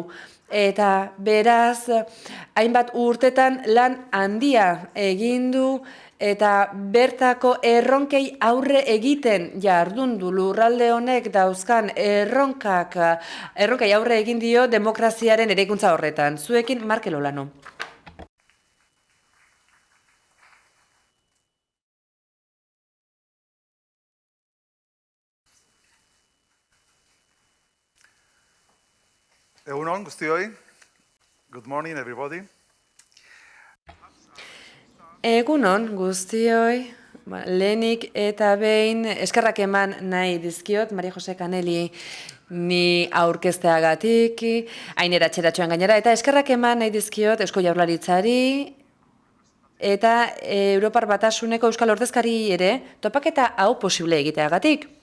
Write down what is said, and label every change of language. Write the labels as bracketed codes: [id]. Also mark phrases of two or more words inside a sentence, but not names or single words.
[eu] Eta beraz, hainbat urtetan lan handia egin du eta bertako erronkei aurre egiten jardun du lurralde honek dauzkan erronkei aurre egin dio demokraziaren eraikuntza horretan. Zuekin Markel Olano. Egun on, guztioi. [en] Good morning, everybody. [eu] Egunon guztioi, lehenik eta behin eskerrak eman nahi dizkiot, Maria Jose Kaneli ni aurkezteagatik, hainera txeratxoan gainera, eta eskerrak eman nahi dizkiot Eusko Jaurlaritzari eta Europar Batasuneko Euskal Ordezkari ere topaketa hau posible egiteagatik.